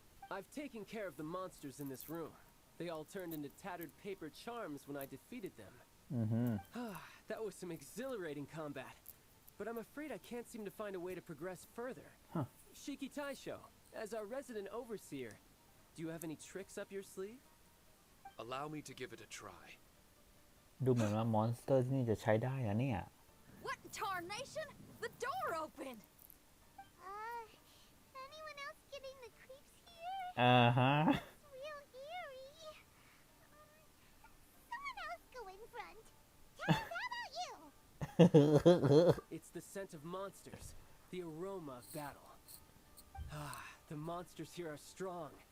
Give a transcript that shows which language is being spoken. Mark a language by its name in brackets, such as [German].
[English] I've taken care of the monsters in this room. They all turned into tattered paper charms when I defeated them. That was some exhilarating combat. But I'm afraid I can't seem to find a way to progress further. Shiki Taisho, as our resident overseer, do you have any tricks up your sleeve? Allow me to give it a try. [Thai] ดูเหมือนว่ามอนสเตอร์ที่นี่จะใช้ได้นะเนี่ย [English] What in tarnation? The door opened! Anyone else getting the creeps here? ฮะ It's real eerie. Someone else go in front. Tess, how about you? It's the scent of monsters, the aroma of battle. The monsters here are strong.